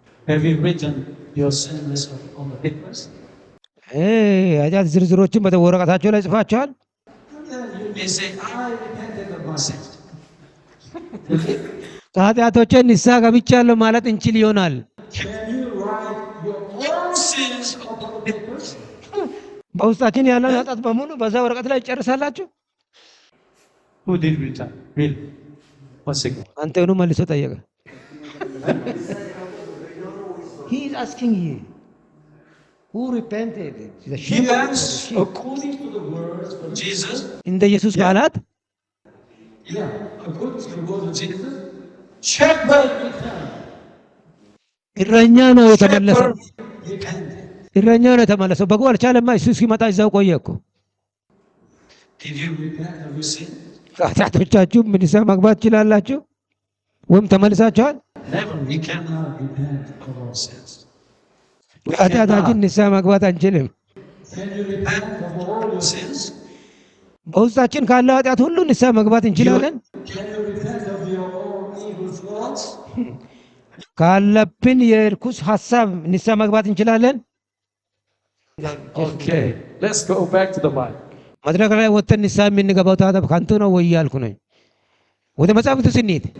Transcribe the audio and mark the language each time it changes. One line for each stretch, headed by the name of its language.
English: Have you written your sin list on the papers?
Amharic: ኃጢአት ዝርዝሮችን በወረቀታቸው ላይ ጽፋችኋል?
English: And then you may say, I repented of my sins.
Amharic: ከኃጢአቶቼ ንስሐ ገብቻለሁ ማለት እንችል ይሆናል።
English: Can you write your own sins upon the papers?
Amharic: በውስጣችን ያለውን ኃጢአት በሙሉ በዛ ወረቀት ላይ ጨርሳላችሁ?
English: Who did return? Really? One second.
Amharic: አንተኑ መልሶ ጠየቀ።
English: He is asking you who repented? The sheep. Yes, according to the words of Jesus.
Amharic: እንደ ኢየሱስ ቃላት
English: Yeah, according to the words of Jesus. Shepherd returned.
Amharic: እረኛ ነው የተመለሰው።
English: Shepherd repented.
Amharic: እረኛ ነው የተመለሰው። በጉ አልቻለማ። እሱ እስኪመጣ እዛው ቆየ እኮ።
English: Did you repent of your sin?
Amharic: ከኃጢአቶቻችሁ ንስሐ መግባት ትችላላችሁ ወይም ተመልሳችኋል?
English: Never. We cannot repent of our sins.
Amharic: ከኃጢአታችን ንስሐ መግባት አንችልም።
English: Can you repent of all your sins?
Amharic: በውስጣችን ካለ ኃጢአት ሁሉ ንስሐ መግባት እንችላለን።
English: Can you repent of your own evil thoughts?
Amharic: ካለብን የርኩስ ሀሳብ ንስሐ መግባት እንችላለን።
English: Okay, let's go back to the Bible.
Amharic: መድረክ ላይ ወጥተን ንስሐ የምንገባው ታዲያ ከንቱ ነው ወይ እያልኩ ነኝ። ወደ መጽሐፍ ቅዱስ እንሂድ።